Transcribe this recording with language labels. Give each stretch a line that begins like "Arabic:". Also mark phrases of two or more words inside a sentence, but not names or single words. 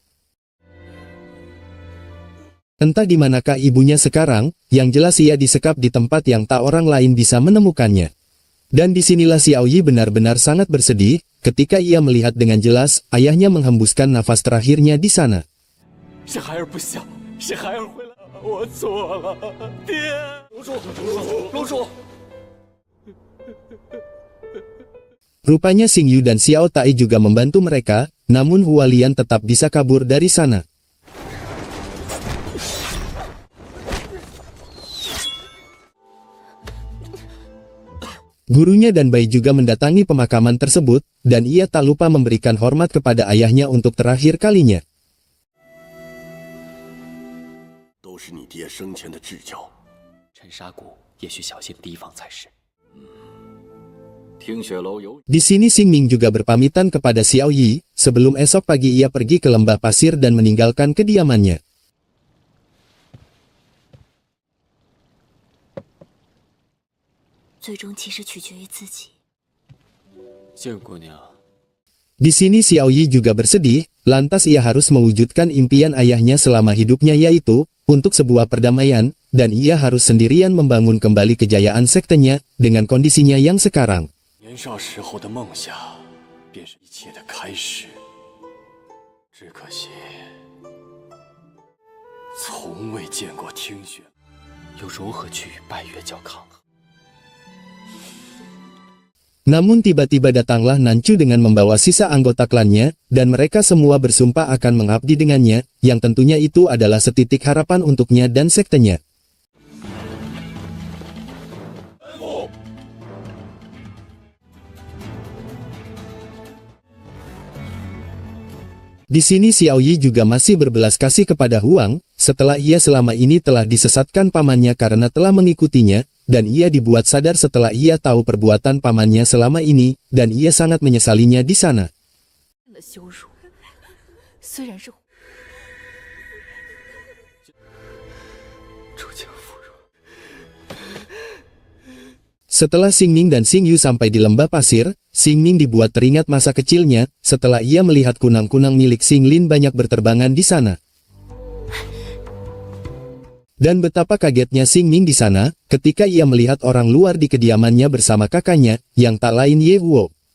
Indonesian: Entah di manakah ibunya sekarang, yang jelas ia disekap di tempat yang tak orang lain bisa menemukannya. Dan disinilah Xiaoyi benar-benar sangat bersedih, ketika ia melihat dengan jelas, ayahnya menghembuskan nafas terakhirnya di sana.
Chinese: 是孩儿不孝，是孩儿回来，我错了，爹。龙叔，龙叔。
Indonesian: Rupanya Xing Yu dan Xiao Tai juga membantu mereka, namun Hualian tetap bisa kabur dari sana. Gurunya dan Bai juga mendatangi pemakaman tersebut, dan ia tak lupa memberikan hormat kepada ayahnya untuk terakhir kalinya.
Chinese: 都是你爹生前的至交，沉沙谷也需小心提防才是。听雪楼有
Indonesian: Di sini Xing Ming juga berpamitan kepada Xiaoyi, sebelum esok pagi ia pergi ke lembah pasir dan meninggalkan kediamannya.
Chinese: 最终其实取决于自己。静姑娘，
Indonesian: Di sini Xiaoyi juga bersedih, lantas ia harus mewujudkan impian ayahnya selama hidupnya yaitu, untuk sebuah perdamaian, dan ia harus sendirian membangun kembali kejayaan sektenya, dengan kondisinya yang sekarang.
Chinese: 年少时候的梦想，便是一切的开始。只可惜，从未见过听雪。又如何去与拜月教抗衡？
Indonesian: Namun tiba-tiba datanglah Nancu dengan membawa sisa anggota klannya, dan mereka semua bersumpah akan mengabdi dengannya, yang tentunya itu adalah setitik harapan untuknya dan sektenya. Di sini Xiaoyi juga masih berbelas kasih kepada Huang, setelah ia selama ini telah disesatkan pamannya karena telah mengikutinya, dan ia dibuat sadar setelah ia tahu perbuatan pamannya selama ini, dan ia sangat menyesalinya di sana.
Chinese: 的羞辱，虽然是出家芙蓉。
Indonesian: Setelah Xingning dan Xingyu sampai di lembah pasir, Xingning dibuat teringat masa kecilnya, setelah ia melihat kunang-kunang milik Xinglin banyak berterbangan di sana. Dan betapa kagetnya Xingning di sana, ketika ia melihat orang luar di kediamannya bersama kakaknya, yang tak lain Ye Huo.